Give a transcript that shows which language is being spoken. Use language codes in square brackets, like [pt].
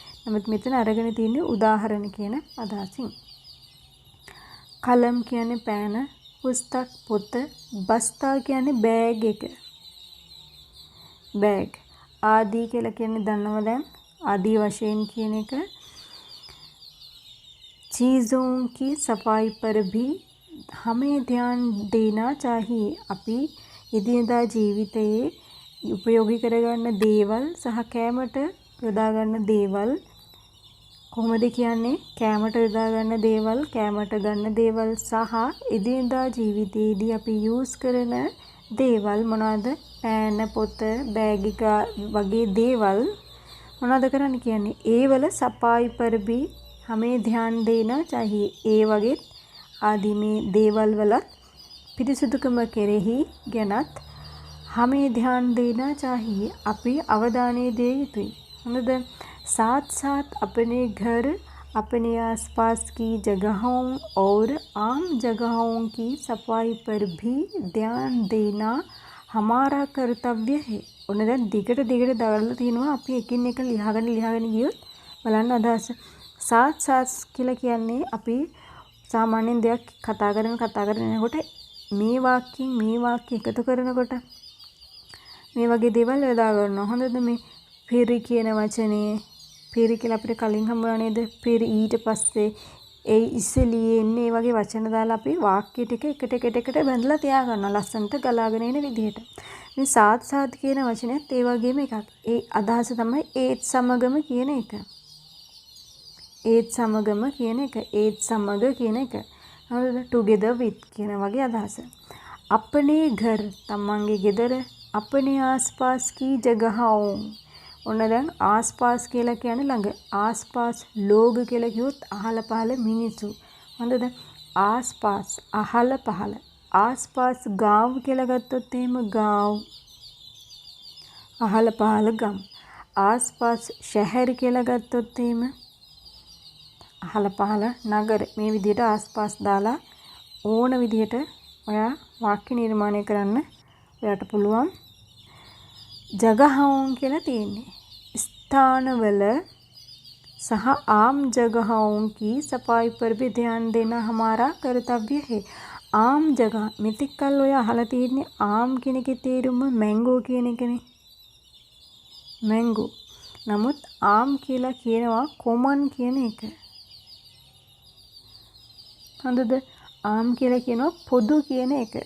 [si] නමුත් මෙතන අරගෙන තියෙන්නේ උදාහරණ කියන අදහසින්. කලම් කියන්නේ පෑන, පුස්තක් පොත, බස්තා කියන්නේ බෑග් එක. බෑග්. ආදී කියලා කියන්නේ දන්නව දැන් ආදී වශයෙන් කියන එක. [hi] चीज़ों की सफाई पर भी हमें ध्यान देना चाहिए. [si] අපි එදිනදා ජීවිතයේ උපයෝගී කරගන්න දේවල් සහ කෑමට යොදා ගන්න දේවල් කොහොමද කියන්නේ? කෑමට යොදා ගන්න දේවල්, කෑමට ගන්න දේවල් සහ එදිනදා ජීවිතයේදී අපි යූස් කරන දේවල් මොනවාද? පෑන, පොත, බෑග් එක වගේ දේවල් මොනවද කරන්න කියන්නේ? ඒවල සෆායි [hi] पर भी हमें ध्यान देना चाहिए. [si] ඒ වගේ ආදී මේ දේවල් වලත් පිරිසුදුකම කෙරෙහි ගැනත් [hi] हमें ध्यान देना चाहिए. [si] අපි අවධානය දිය යුතුයි. හොඳද? [hi] साथ साथ अपने घर, अपने आसपास की जगहों और आम जगहों की सफाई पर भी ध्यान देना हमारा कर्तव्य है. [si] ඔන්න දැන් දිගට දාලා තිනවා අපි එකින් එක ලියාගෙන ගියොත් බලන්න අදහස. साथ साथ කියලා කියන්නේ අපි සාමාන්‍යයෙන් දෙයක් කතා කරගෙන යනකොට මේ වාක්‍ය එකතු කරනකොට මේ වගේ දේවල් යොදා ගන්නවා. හොඳද? මේ පෙරි කියන වචනේ පෙරි කියලා අපිට කලින් හම්බුණා නේද? පෙරි ඊට පස්සේ ඒ ඉස්සෙලියේ එන්නේ වගේ වචන දාලා අපි වාක්‍ය ටික එකට බැඳලා තියා ගන්නවා ලස්සනට ගලාගෙන එන විදිහට. මේ සාත් කියන වචනයත් ඒ වගේම එකක්. ඒ අදහස තමයි ඒත් සමගම කියන එක. ඒත් සමගම කියන එක. ඒත් සමග කියන එක. හරිද? [en] together with [si] කියන වගේ අදහස. [hi] अपने घर [si] තමන්ගේ ගෙදර, [hi] अपने आसपास की जगहों. [si] ඔන්න දැන් ආස්පාස් කියලා කියන්නේ ළඟ. ආස්පාස් ලෝග කියලා කිව්වොත් අහල පහල මිනිසු. හොඳද? ආස්පාස් අහල පහල. ආස්පාස් ගාව කියලා ගත්තොත් එහෙම ගාව. අහල පහල ගම්. ආස්පාස් शहर කියලා ගත්තොත් එහෙම අහල පහල නගර. මේ විදිහට ආස්පාස් දාලා ඕන විදිහට ඔයා වාක්‍ය නිර්මාණය කරන්න ඔයාට පුළුවන්. [hi] जगहों [si] කියලා තියෙන්නේ [hi] स्थानवल सह आम जगहों की सफाई पर भी ध्यान देना हमारा कर्तव्य है. [si] आम जगह මෙතෙක් කල් ඔය අහලා තියෙන්නේ ආම් කියන එකේ තේරුම මැංගෝ කියන එකනේ. මැංගෝ. නමුත් ආම් කියලා කියනවා කොමන් කියන එක. හරිද? ආම් කියලා කියනවා පොදු කියන එක.